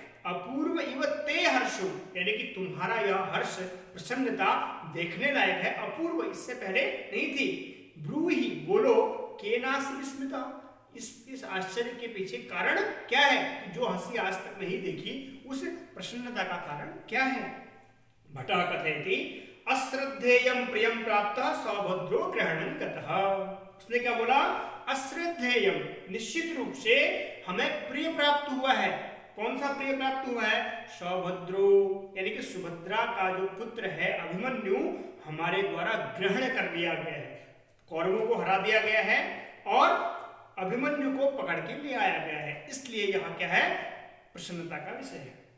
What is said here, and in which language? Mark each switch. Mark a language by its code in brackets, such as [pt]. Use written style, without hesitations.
[sa] अपूर्व इव ते हर्षो, [hi] यानी कि तुम्हारा यह हर्ष, प्रसन्नता देखने लायक है, अपूर्व, इससे पहले नहीं थी। ब्रूहि, बोलो, [sa] केनासि विस्मिता, [hi] इस आश्चर्य के पीछे कारण क्या है, कि जो हंसी आज तक नहीं देखी, उस प्रसन्नता का कारण क्या है। [sa] भटः कथयति अश्रद्धेयं प्रियं प्राप्तः सौभद्रो ग्रहणं गतः। [hi] उसने क्या बोला, अश्रद्धेयं, निश्चित रूप से हमें प्रिय प्राप्त हुआ है। कौन सा प्रिय प्राप्त हुआ है, सौभद्रो, यानी कि सुभद्रा का जो पुत्र है अभिमन्यु, हमारे द्वारा ग्रहण कर लिया गया है, कौरवों को हरा दिया गया है और अभिमन्यु को पकड़ के ले आया गया है, इसलिए यहाँ क्या है, प्रसन्नता का विषय है।